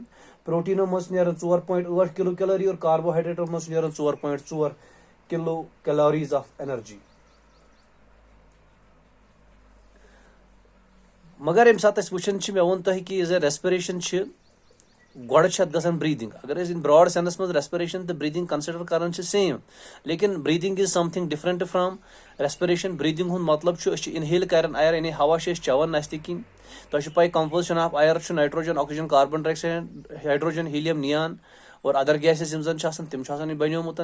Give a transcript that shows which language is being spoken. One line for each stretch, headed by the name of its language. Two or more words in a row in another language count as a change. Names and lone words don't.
Kashmiri: پروٹیٖنو منٛز چھِ نیران 4.8
English: kilo calorie
Kashmiri: اور کاربوہایڈریٹو منٛز چھِ نیران 4.4
English: kilo calories of energy.
Kashmiri: مگر ییٚمہِ ساتہٕ أسۍ وٕچھان چھِ مےٚ ووٚن تۄہہِ کہِ یُس زن ریسپریشن چھِ گۄڈٕ چھِ اتھ گژھان بریٖدنگ. اگر أسۍ
English: in broad sense
Kashmiri: منٛز ریسپریشن تہٕ بریٖدنگ کنسڈر کران چھِ سیم، لیکن
English: breathing is something different from respiration.
Kashmiri: بریٖدنگ ہُنٛد مطلب چھُ أسۍ چھِ انہیل کران ایر، یعنی ہوا چھِ أسۍ چٮ۪وان نستہِ کِنۍ. تۄہہِ چھو پاے
English: composition of air
Kashmiri: چھُ نایٹروجن، آکسیجن،
English: carbon dioxide,
Kashmiri: ہایڈروجن، ہیلیم، نِیان اور
English: other gases
Kashmiri: یِم زن چھِ آسان تِم چھِ آسان یہِ بنیومُت.